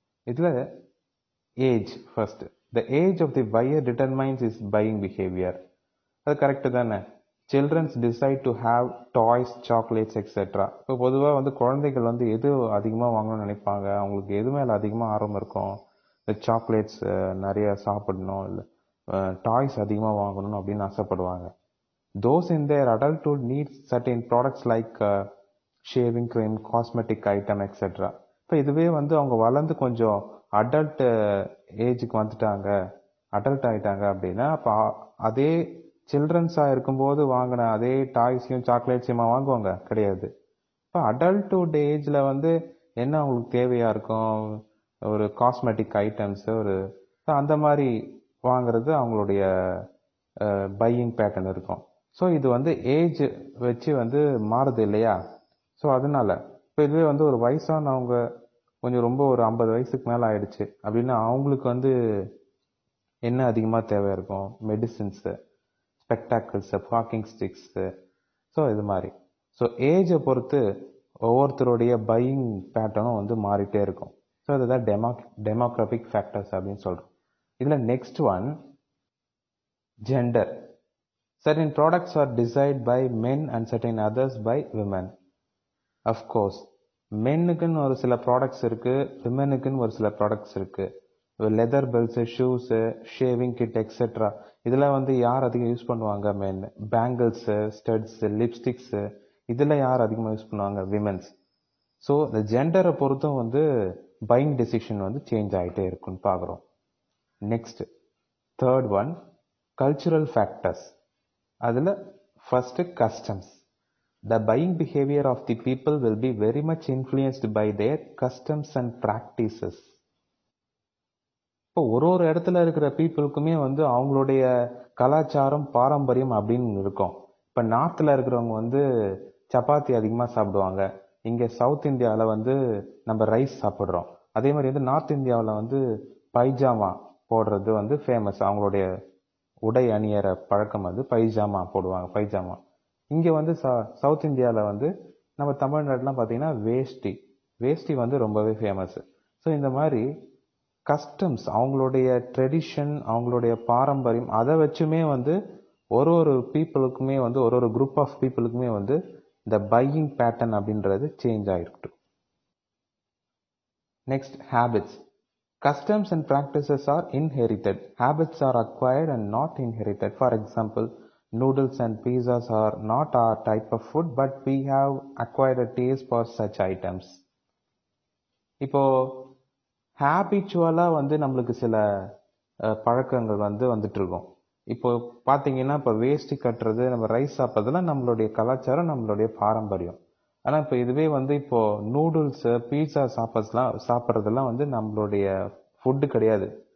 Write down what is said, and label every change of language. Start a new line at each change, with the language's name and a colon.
English: இதில் age first. The age of the buyer determines is buying behaviour.
Tamil: அது correct தானே?
English: Childrens decide to have toys, chocolates etcetera.
Tamil: இப்போ பொதுவாக வந்து குழந்தைகள் வந்து எது அதிகமாக வாங்கணும்னு நினைப்பாங்க, அவங்களுக்கு எது மேலே அதிகமாக ஆர்வம் இருக்கும்? இந்த சாக்லேட்ஸ் நிறைய சாப்பிடணும், இல்லை டாய்ஸ் அதிகமாக வாங்கணும் அப்படின்னு ஆசைப்படுவாங்க.
English: Those in their adulthood need certain products like shaving cream, cosmetic item, etc.
Tamil: இப்போ இதுவே வந்து அவங்க வளர்ந்து கொஞ்சம் அடல்ட் ஏஜுக்கு வந்துட்டாங்க, அடல்ட் ஆகிட்டாங்க அப்படின்னா அப்போ அதே சில்ட்ரன்ஸாக இருக்கும்போது வாங்கின அதே டாய்ஸையும் சாக்லேட்ஸையுமா வாங்குவாங்க? கிடையாது. இப்போ அடல்ட்ஹுட் ஏஜில் வந்து என்ன அவங்களுக்கு தேவையாக இருக்கும்? ஒரு காஸ்மெட்டிக் ஐட்டம்ஸு, ஒரு அந்த மாதிரி வாங்குறது அவங்களுடைய பையிங் பேட்டர்ன் இருக்கும். ஸோ இது வந்து ஏஜ் வச்சு வந்து மாறுது இல்லையா? ஸோ அதனால இப்போ இதுவே வந்து ஒரு வயசானவங்க கொஞ்சம் ரொம்ப ஒரு 50 வயசுக்கு மேலே ஆயிடுச்சு அப்படின்னா அவங்களுக்கு வந்து என்ன அதிகமாக தேவை இருக்கும்? Medicines, ஸ்பெக்டாக்கிள்ஸு, walking sticks. ஸோ இது மாதிரி. ஸோ ஏஜை பொறுத்து ஒவ்வொருத்தருடைய பையிங் பேட்டர்னும் வந்து மாறிட்டே இருக்கும். ஸோ இதுதான் டெமோகிராபிக் ஃபேக்டர்ஸ் அப்படின்னு சொல்கிறோம்.
English: இதில் next one gender. Certain products are desired by men and certain others by women.
Tamil: Of course, மென்னுக்குன்னு ஒரு சில ப்ராடக்ட்ஸ் இருக்குது, விமெனுக்குன்னு ஒரு சில ப்ராடக்ட்ஸ் இருக்குது. Leather belts, shoes, shaving kit etcetera இதெல்லாம் வந்து யார் அதிகம் யூஸ் பண்ணுவாங்க? மென். பேங்கிள்ஸு, ஸ்டட்ஸு, லிப்ஸ்டிக்ஸு இதெல்லாம் யார் அதிகமாக யூஸ் பண்ணுவாங்க? விமென்ஸ். ஸோ இந்த ஜெண்டரை பொறுத்தும் வந்து பையிங் டெசிஷன் வந்து சேஞ்ச் ஆகிட்டே இருக்குன்னு பார்க்குறோம்.
English: Next third one cultural factors. அதில் first customs. The buying behavior of the people will be very much influenced by their customs and practices.
Tamil: இப்போ ஒரு இடத்துல இருக்கிற பீப்புளுக்குமே வந்து அவங்களுடைய கலாச்சாரம், பாரம்பரியம் அப்படின்னு இருக்கும். இப்போ நார்த்தில் இருக்கிறவங்க வந்து சப்பாத்தி அதிகமாக சாப்பிடுவாங்க. இங்கே சவுத் இந்தியாவில் வந்து நம்ம ரைஸ் சாப்பிட்றோம். அதே மாதிரி வந்து நார்த் இந்தியாவில் வந்து பைஜாமா போடுறது வந்து ஃபேமஸ். அவங்களுடைய உடை அணியற பழக்கம் வந்து பைஜாமா போடுவாங்க, பைஜாமா. இங்கே வந்து சவுத் இந்தியாவில் வந்து நம்ம தமிழ்நாட்டிலாம் பார்த்தீங்கன்னா வேஷ்டி, வேஷ்டி வந்து ரொம்பவே ஃபேமஸ். ஸோ இந்த மாதிரி கஸ்டம்ஸ், அவங்களுடைய ட்ரெடிஷன், அவங்களுடைய பாரம்பரியம், அதை வச்சுமே வந்து ஒரு ஒரு பீப்புளுக்குமே வந்து ஒரு குரூப் ஆஃப் பீப்புளுக்குமே வந்து இந்த பையிங் பேட்டர்ன் அப்படின்றது சேஞ்ச் ஆகிருக்கு.
English: Next, habits. Customs and practices are inherited. Habits are acquired and not inherited. For example, noodles and pizzas are not our type of food, but we have acquired a taste for such items.
Tamil: இப்போ ஹேபிச்சுவலாக வந்து நம்மளுக்கு சில பழக்கங்கள் வந்து வந்துட்டு இருக்கோம். இப்போ பார்த்தீங்கன்னா, இப்போ வேஷ்டி கட்டுறது, நம்ம ரைஸ் சாப்பிட்றதுலாம் நம்மளுடைய கலாச்சாரம், நம்மளுடைய பாரம்பரியம். ஆனால் இப்போ இதுவே வந்து இப்போ நூடுல்ஸு, பீஸா சாப்பிட்றதெல்லாம் வந்து நம்மளுடைய ஃபுட்டு கிடையாது.